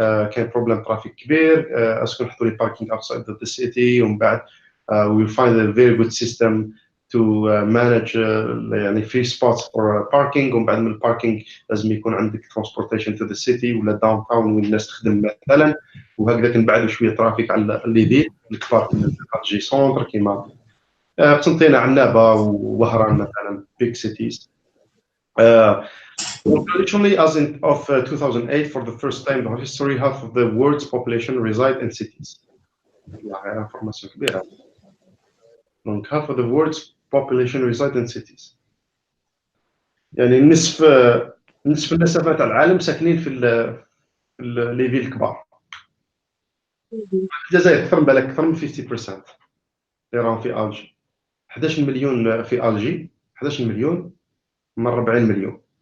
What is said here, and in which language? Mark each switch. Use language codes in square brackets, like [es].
[ar] كان problem traffic كبير اسكو نحطوا لي parking [en] outside the city [ar] ومن بعد [en] we'll find a very good system to manage [ar] يعني [en] free spots for parking [ar] ومن بعد من الباركينغ لازم يكون عندك transportation to the city ولا داون تاون وين الناس تخدم مثلا وهكذا كنبعدوا شويه ترافيك على اللي فيل الكبار جي سونتر كيما قسنطينه عنابه ووهران مثلا [en] big cities. Traditionally, as of 2008, for the first time in our history, half of the world's population reside in cities. [ar] information كبيرة. [fr] Donc [en] half of the world's population reside in cities. [ar] يعني نصف النسمة تاع العالم ساكنين في لي فيل الكبار. الجزائر أكثر بالك أكثر من 50% اللي راهم في ألجي. 11 مليون في ألجي 11 مليون من 40 مليون.